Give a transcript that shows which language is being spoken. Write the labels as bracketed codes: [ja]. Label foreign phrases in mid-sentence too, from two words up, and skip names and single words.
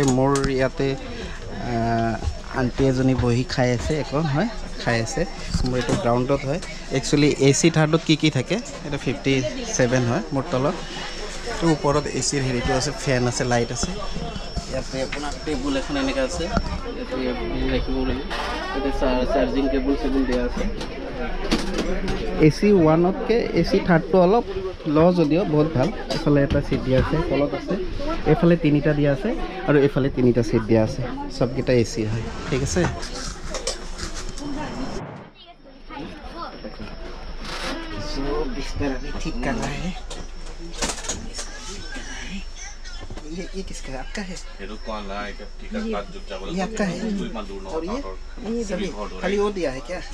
[as] মোৰ ইয়াতে আণ্টি এজনী বহি খাই আছে এখন হয় খাই আছে মোৰ এইটো গ্ৰাউণ্ডত হয় একচুৱেলি AC থাৰ্ডত কি থাকে এটা 57 হয় মোৰ তলত এইটো ওপৰত ACৰ হেৰিটো আছে ফেন আছে লাইট আছে ইয়াতে আপোনাৰ টেবুল এখন এনেকৈ আছে ইয়াতে ৰাখিব লাগিব ইয়াতে চাৰ্জিং কেবুল দিয়া আছে AC 1তকৈ AC থাৰ্ডটো অলপ ল যদিও বহুত ভাল এইফালে এটা চিট দিয়া আছে তলত আছে এইফালে 3টা দিয়া আছে আৰু এইফালে 3টা চিট দিয়া আছে সবকেইটা AC হয় ঠিক আছে [hi] सो बिस्तर अभी ठीक कर रहा है ये किसका है आपका है ये आपका है और ये सभी खाली वो दिया है क्या